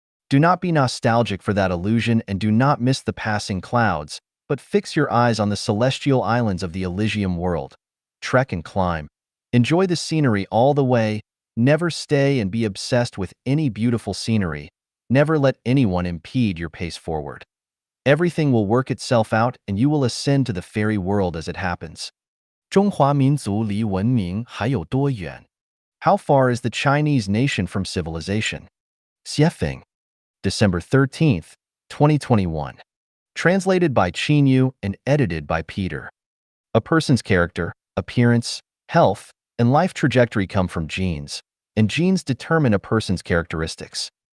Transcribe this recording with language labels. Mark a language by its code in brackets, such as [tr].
[en] Do not be nostalgic for that illusion and do not miss the passing clouds, but fix your eyes on the celestial islands of the Elysium world. Trek and climb. Enjoy the scenery all the way. Never stay and be obsessed with any beautiful scenery. Never let anyone impede your pace forward. Everything will work itself out and you will ascend to the fairy world as it happens. [zh] 中华民族离文明还有多远? [en] How far is the Chinese nation from civilization? Xiefeng. December 13th, 2021. Translated by Qinyu and edited by Peter. A person's character, appearance, health, and life trajectory come from genes, and genes determine a person's characteristics.